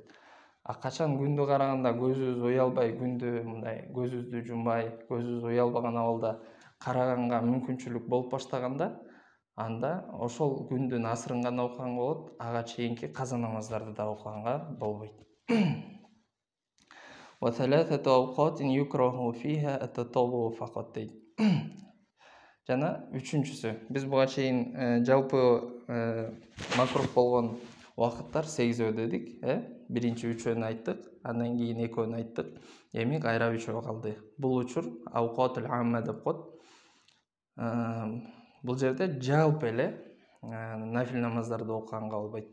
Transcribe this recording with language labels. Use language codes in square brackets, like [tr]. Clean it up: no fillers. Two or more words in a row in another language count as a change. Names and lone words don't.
[ky] Качан күндү караганда көзүбүз уялбай, күндү мындай көзүбүздү жумбай, көзүбүз уялбаган абалда караганга мүмкүнчүлүк болуп баштаганда, анда ошол күндүн асырын гана окуганга болот, ага чейинки каза намаздарды да окуганга болбойт. [ar] وثلاثة أوقات يكره فيها التطوع فقط. [ky] Жана үчүнчүсү, биз буга чейин жалпы макрух болгон убакыттар 8 дедик, биринчи 3 айттык, андан кийин 2 айттык. Эми кайра 3 калды. Бул учур [ar] أوقات العامة [ky] деп коет. Бул жерде жалпы эле нафил намаздарды окуганга болбойт.